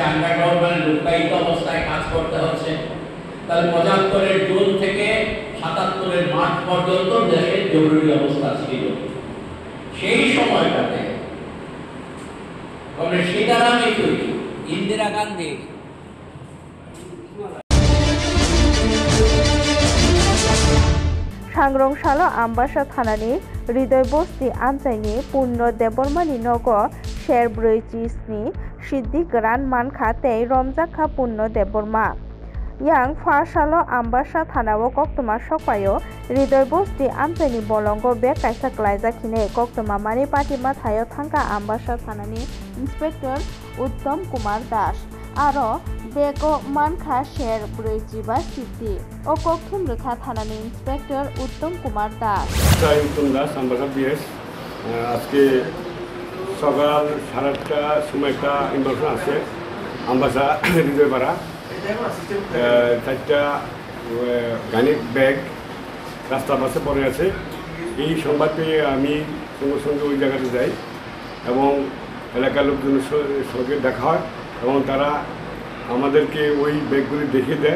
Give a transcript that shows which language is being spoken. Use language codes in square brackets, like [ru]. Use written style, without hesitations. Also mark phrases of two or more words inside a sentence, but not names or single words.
[bn] আন্ডারগ্রাউন্ড মানে লুকায়িত অবস্থায় কাজ করতে হচ্ছে। তাহলে 75-এর জুন থেকে 77-এর মার্চ পর্যন্ত দেশের জরুরি অবস্থা ছিল। সেই সময়টাতে সীতারাম ইয়েচুরি, ইন্দিরা গান্ধী [trp] सांग्रंशाला आम्बासा थानानि हृदय बस्ती आमचाइनि पुण्य देबरमानि नग शेर 47 सिद्धि गोरान मानखा तै रमजाखा पुण्य देबरमा yang फार्सालो आम्बासा थानाव कक्तमा सकपायो हृदय बस्ती आमचाइनि बलंगो बे कायसा क्लाइजाखिने कक्तमा मानि पाटिमा थायो थांका आम्बासा थानानि इंस्पेक्टर उत्तम कुमार दास आरो बेको मानखा शेर 45 सिद्धि ओ कक्तम रेखा थानानि इंस्पेक्टर उत्तम कुमार दास [bn] उत्तम दास आम्बासा बीएस আজকে সকাল 8:30টার সময় একটা ইনফরমেশন আছে আম্বাসা হৃদয়পাড়া 4টা গাড়ি ব্যাগ রাস্তার পাশে পড়ে আছে। এই সংবাদ পেয়ে আমি সঙ্গে সঙ্গে ওই জায়গাতে যাই এবং এলাকার লোকজনের সঙ্গে দেখা হয় এবং তারা আমাদেরকে ওই ব্যাগগুলি দেখিয়ে দেয়।